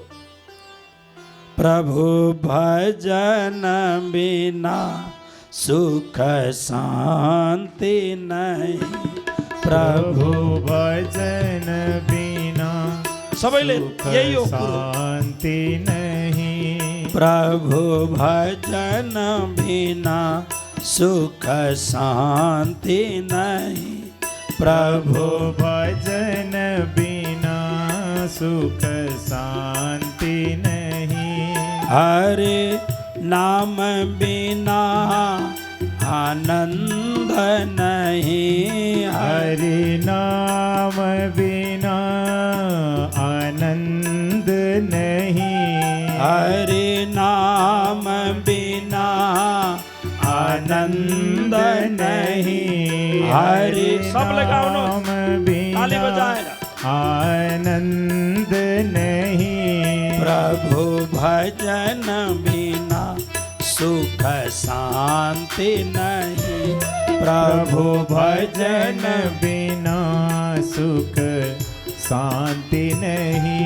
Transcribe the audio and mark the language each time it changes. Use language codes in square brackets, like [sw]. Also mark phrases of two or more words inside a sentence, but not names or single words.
[hi] प्रभु भजन बिना सुख शान्ति नहीं, प्रभु भजन बिना [ne] सबैले यही हो कुरो। [hi] शान्ति नहीं, प्रभु भजन बिना सुख शान्ति नहीं, प्रभु भजन बिना सुख शान्ति नहीं, हरे नाम बिना आनंद नहीं, हरि नाम बिना आनंद नहीं, हरे नाम बिना आनंद नहीं, हरे सब लगाओ नो, ताली बजाए ना। आनंद नहीं, प्रभु भजन बिना सुख शांति नहीं, प्रभु भजन बिना सुख शांति नहीं,